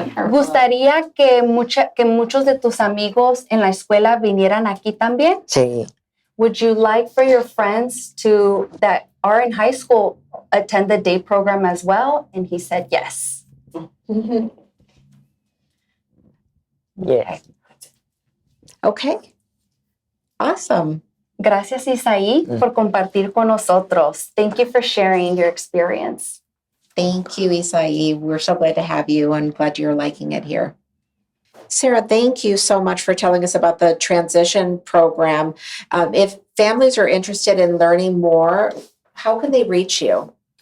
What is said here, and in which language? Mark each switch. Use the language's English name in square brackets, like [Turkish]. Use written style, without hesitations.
[Spanish] ¿Gustaría que muchos de tus amigos en la escuela vinieran aquí también? Sí, [English] Would you like for your friends that are in high school attend the day program as well? And he said yes. yes. Okay. Awesome. [Spanish] Gracias, Isaí, por compartir con nosotros. [English] Thank you for sharing your experience. Thank you, Isai. We're so glad to have you and glad you're liking it here. Sarah, thank you so much for telling us about the transition program. If families are interested in learning more, how can they reach you?